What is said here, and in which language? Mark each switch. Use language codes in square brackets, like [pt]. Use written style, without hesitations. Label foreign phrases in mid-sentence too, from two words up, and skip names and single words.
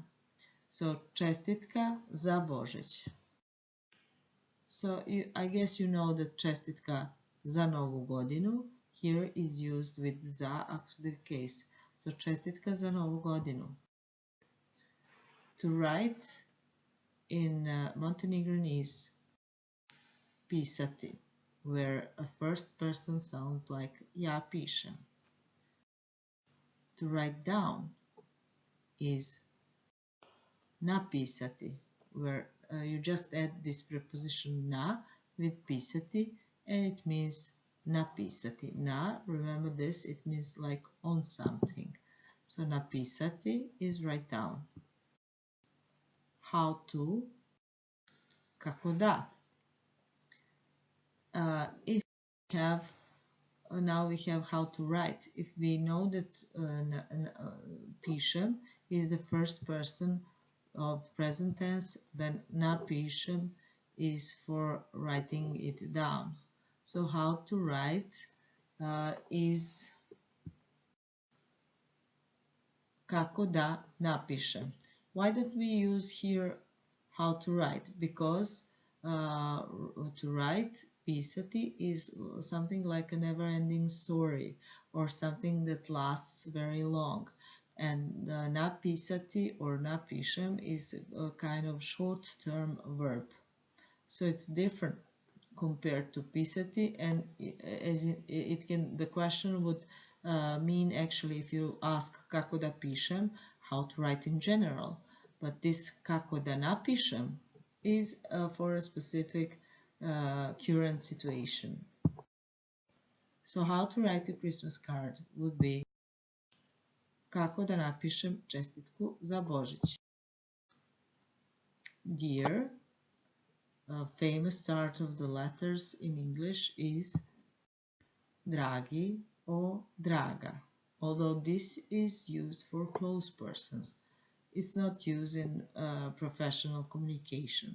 [sr] So čestitka za Božić. [en] So I guess you know that [sr] čestitka za novu godinu [en] here is used with za accusative case. [sr] So čestitka za novu godinu. [en] To write in Montenegrin is pisati, where a first person sounds like [sr] ja pišem. [en] To write down is napisati, where you just add this preposition na with pisati and it means napisati. Na, remember this, it means like on something. So napisati is write down. How to, [sr] kako da. [en] If we have, now we have how to write. If we know that pišem is the first person of present tense, then napišem is for writing it down. So how to write is [sr] kako da napišem. [en] Why don't we use here how to write? Because to write, pisati, is something like a never-ending story or something that lasts very long. And napisati or napišem is a kind of short-term verb. So it's different compared to pisati, and the question would mean actually if you ask [sr] kako da pišem, [en] how to write in general. But this [sr] kako da napišem [en] is for a specific current situation. So how to write a Christmas card would be [sr] kako da napišem čestitku za Božić. [en] Dear, a famous start of the letters in English is dragi or draga, although this is used for close persons. It's not used in professional communication.